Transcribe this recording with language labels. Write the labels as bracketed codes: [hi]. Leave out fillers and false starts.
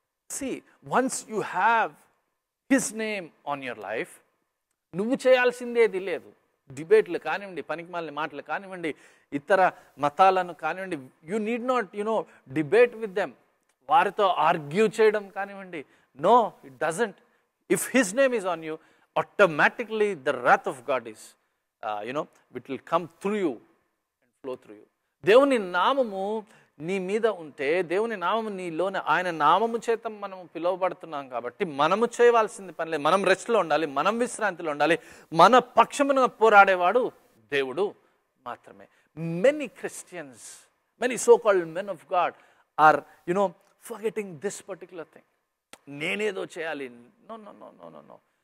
[en] see, once you have his name on your life, [te] నువ్వు చేయాల్సిందేది లేదు. డిబేట్లు కానివ్వండి, పనికిమాలిన మాటలు కానివ్వండి, ఇతర మతాలను కానివ్వండి, [en] you need not debate with them, [te] వారితో ఆర్గ్యూ చేయడం కానివ్వండి. [en] No, it doesn't. If his name is on you, automatically the wrath of God is it will come through you and flow through you. [te] దేవుని నామము నీ మీద ఉంటే, దేవుని నామము నీలోనే, ఆయన నామము చేత మనము పిలువబడుతున్నాం కాబట్టి మనము చేయవలసింది పని లేదు. మనం రెస్ట్లో ఉండాలి, మనం విశ్రాంతిలో ఉండాలి. మన పక్షమున పోరాడేవాడు దేవుడు మాత్రమే. [en] Many Christians, many so called men of God are forgetting this particular thing. [te] నేనేదో చేయాలి. [en] No no no no no no.